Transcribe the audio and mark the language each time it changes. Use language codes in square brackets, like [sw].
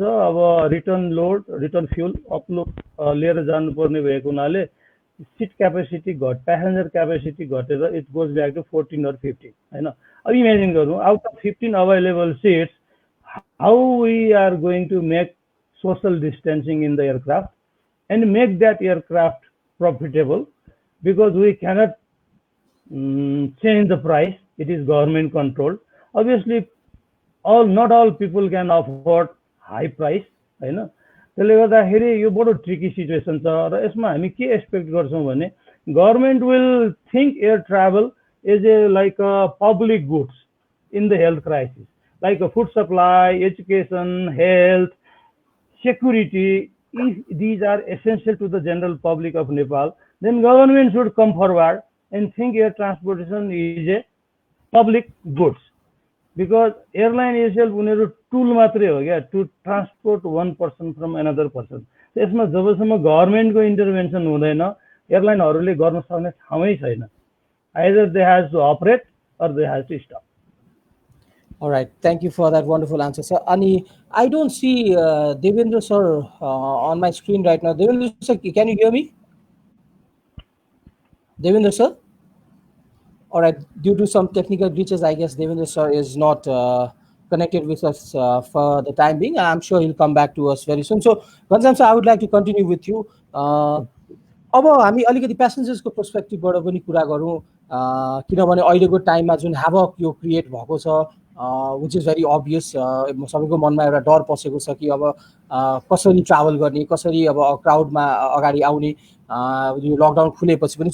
[ne] अब return load, return fuel upload लिएर जानुपर्ने भएको हुनाले सिट क्यापेसिटी प्यासेन्जर क्यापेसिटी घटेर [en] it goes back to 14 or 15 [ne] होइन। अब इमेजिन गरौँ, [en] Out of 15 available seats, how we are going to make social distancing in the aircraft and make that aircraft profitable, because we cannot change the price. It is government controlled. Obviously not all people can afford high price हैन। [ne] त्यसले गर्दाखेरि यो बडो tricky situation छ र यसमा हामी के एक्सपेक्ट गर्छौँ भने [en] Government will think air travel is a like a public goods in the health crisis, like food supply, education, health, security. If these are essential to the general public of Nepal, then government should come forward and think air transportation is a public goods, because airline itself [ne] उनीहरू tool मात्रै हो क्या, [en] To transport one person from another person। [ne] यसमा जबसम्म गभर्मेन्टको intervention हुँदैन एयरलाइनहरूले गर्न सक्ने ठाउँै छैन। [en] Either they has to operate or they has to stop. Alright, thank you for that wonderful answer, sir. Ani, I don't see Debendra sir on my screen right now. Debendra sir, can you hear me? Debendra sir? Alright, due to some technical glitches, I guess Debendra sir is not connected with us for the time being. I'm sure he'll come back to us very soon. So, Ghanashyam sir, I would like to continue with you. [ne] अब हामी अलिकति प्यासेन्जर्सको पर्सपेक्टिभबाट पनि कुरा गरौँ, किनभने अहिलेको टाइममा जुन ह्याभक यो क्रिएट भएको छ, [en] Which is very obvious. [ne] सबैको मनमा एउटा डर पसेको छ कि अब कसरी ट्राभल गर्ने, कसरी अब क्राउडमा अगाडि आउने यो लकडाउन खुलेपछि पनि।